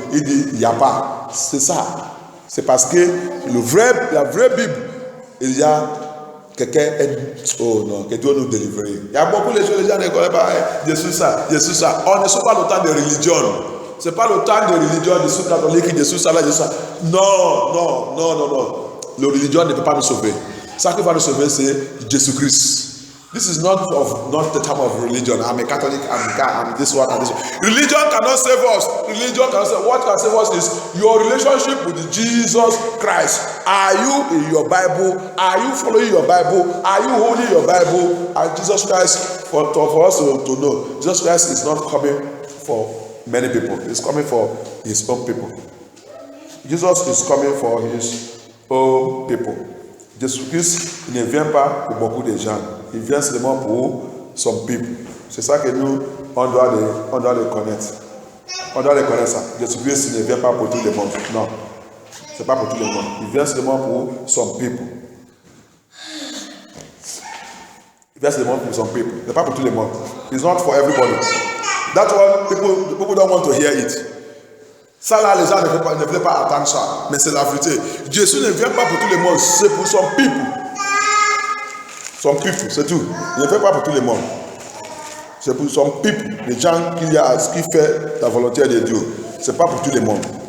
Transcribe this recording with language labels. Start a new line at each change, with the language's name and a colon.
French: Il dit, il n'y a pas. C'est ça. C'est parce que la vraie Bible, il y a quelqu'un oh non, que Dieu nous délivre. Il y a beaucoup de choses, les gens ne connaissent pas. Jésus ça. On ne sait pas le temps de religion. Ce n'est pas le temps de religion, de sous catholique, de sous ça, là, de ça. Non. Le religion ne peut pas nous sauver. Ce qui va nous sauver, c'est Jésus-Christ.
English: This is not the time of religion. I'm a Catholic, I'm this one and this one. Religion cannot save us. What can save us is your relationship with Jesus Christ. Are you in your Bible? Are you following your Bible? Are you holding your Bible? And Jesus Christ, for us to know, Jesus Christ is not coming for many people. He's coming for his own people. Jesus is coming for his own people.
French: Jésus-Christ ne vient pas pour beaucoup de gens. Il vient seulement pour some people. C'est ça que nous, on doit les connaître. On doit les connaître ça. Jésus-Christ ne vient pas pour tout le monde. Non. C'est pas pour tout le monde. Il vient seulement pour some people. Il vient seulement pour some people. C'est pas pour tout le monde.
English: It's not for everybody. That's why people don't want to hear it.
French: Ça là, les gens ne veulent pas attendre ça. Mais c'est la vérité. Jésus ne vient pas pour tout le monde. C'est pour some people. Some people, c'est tout. Il ne vient pas pour tout le monde. C'est pour some people. Les gens qui fait la volonté de Dieu. C'est pas pour tout le monde.